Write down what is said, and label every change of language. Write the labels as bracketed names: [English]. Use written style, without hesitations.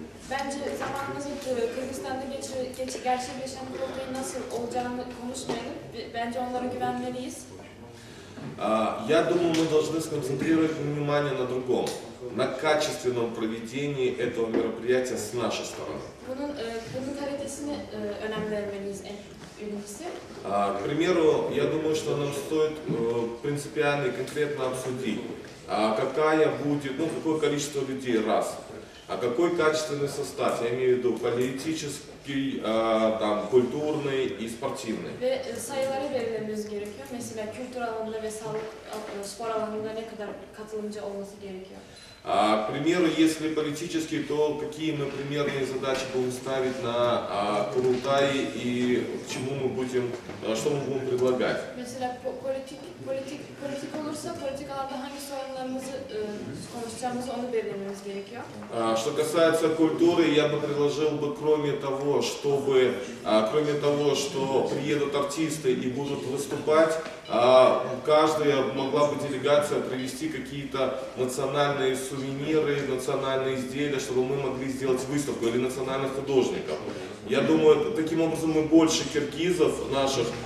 [Turkish] Bence zamanımızı Kırgızistan'da gerçekleşen kurultayın nasıl olacağını konuşmayalım. Bence onlara güvenmeliyiz. [Russian] Я думаю, мы должны сконцентрировать внимание на другом, на качественном проведении этого мероприятия с нашей стороны. [Turkish] Bunun kalitesine önem vermeliyiz birincisi. [Russian] К примеру, я думаю, что нам стоит принципиально и конкретно обсудить, какое количество людей, раз, какой качественный состав, я имею в виду политический, культурный и спортивный. [Turkish] Ve sayıları belirlememiz gerekiyor. Mesela kültür alanında ve sağlık spor alanında ne kadar katılımcı olması gerekiyor. [Russian] К примеру, если политический, то какие мы примерные задачи будем ставить на Курултае и к чему мы будем, что мы будем предлагать. [Turkish] Mesela politik olursa politik alanda hangi sorunlarımızı konuşacağımızı onu belirlememiz gerekiyor. [Russian] Что касается культуры, я бы предложил бы, кроме того, что приедут артисты и будут выступать, каждая могла бы делегация привезти какие-то национальные сувениры, национальные изделия, чтобы мы могли сделать выставку, или национальных художников. Я думаю, таким образом мы больше киргизов наших